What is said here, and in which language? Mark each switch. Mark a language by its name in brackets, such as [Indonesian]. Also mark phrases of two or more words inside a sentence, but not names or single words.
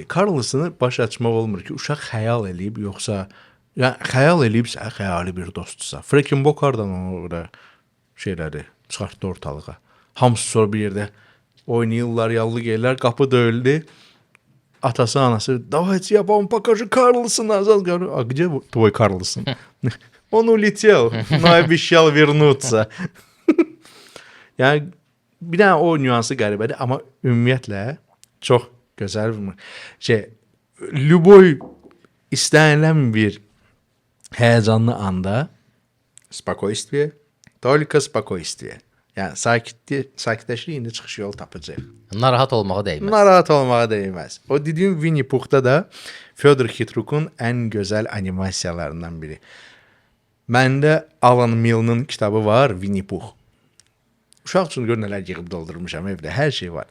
[Azerbaijani] Carlsonu baş açmaq olmur ki, uşaq xəyal eləyib, yoxsa xəyal eləyibsə, xəyali bir dostdursa. Frankenbooker'dan orada şeyləri çıxartdı ortalığa. Hamısı sonra bir yerdə oynayırlar, yallı gəlirlər, qapı döyüldü. Atası, anası, [Russian] давайте я вам покажу Carlsona. А где твой Carlson? Он улетел, но обещал вернуться. [Azerbaijani] Yəni bir dənə o nüansı qəribədir, amma ümumiyyətlə çox gözəl любой istənilən bir həyəcanlı anda [Russian] спокойствие, только спокойствие. [Azerbaijani] Yəni sakitləşir, indi çıxış yolu tapacaq. Narahat olmağa dəyməz. Narahat olmağa dəyməz. O dediyim Winnie Puh'da da Fyodor Khitruk'un ən gözəl animasiyalarından biri. Məndə Alan Mill'nin kitabı var, Winnie Puh. Uşaq üçün gör nələr yığıb doldurmuşam evdə, hər şey var.